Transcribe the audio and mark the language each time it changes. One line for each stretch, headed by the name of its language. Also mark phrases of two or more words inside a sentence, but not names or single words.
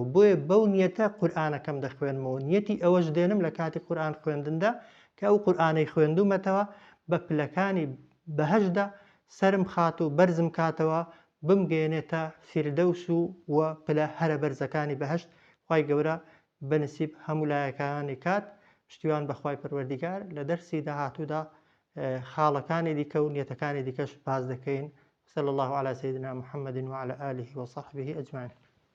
Central Kurdish: بۆیە بەو نیەتە قورئانەکەم دەخوێنمەوە، نیەتی ئەوەش دێنم لە کاتی قورئان خوێندندا کە ئەو قورئانەی خوێندومەتەوە بە پلەکانی بەهەشدا سرم خات و بەرزم کاتەوە، بمگەێنێتە فیردەوس و پلە هەرە بەرزەکانی بەهەشت. خوای گەورە بەنسیب هەموو لایەکانی کات. پشتیوان بەخوای پەروەردیگار لە دەرسی داهاتوودا خاڵەکانی دیکە و نیەتەکانی دیکەش باز دەکەین.
Arabic: صلى الله على سيدنا محمد وعلى آله وصحبه أجمعين.